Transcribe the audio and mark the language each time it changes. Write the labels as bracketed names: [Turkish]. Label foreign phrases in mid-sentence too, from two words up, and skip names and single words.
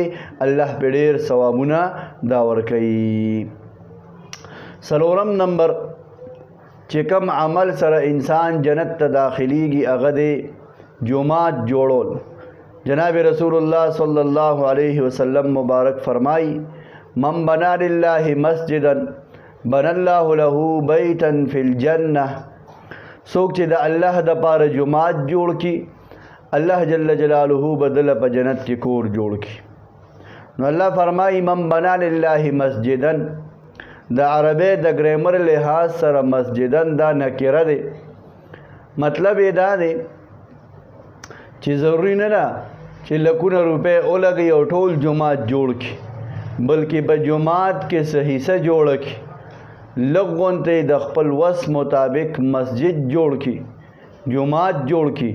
[Pashto] الله په ډېر ثوابونه دا ورکوي. څلورم نمبر چې کوم عمل سره انسان جنت ته داخلیږي هغه دی جومات جوړول. [Arabic] جناب رسول الله صلی الله علیه وسلم [Pashto] مبارک فرمائی [Arabic] من بنا لله مسجدا بنا الله له بیتا فی الجنه. [Pashto] څوک چې د الله د پاره جماعت جوړ کی الله جل جلاله بدل په جنت کې کور جوړ کی. نو الله فرمایي [Arabic] من بنا لله مسجدا، [Pashto] د عربی د ګرامر لحاظ سره مسجدن دا نکره دی. مطلب یې دا دی چې ضروري نه ده چې لکونه روپۍ ولګي او ټول جماعت جوړ کی، بلکې په جماعت کې صحیح سه جوړ کی، لږ غونته د خپل وس مطابق مسجد جوړ کی، جماعت جوړ کی.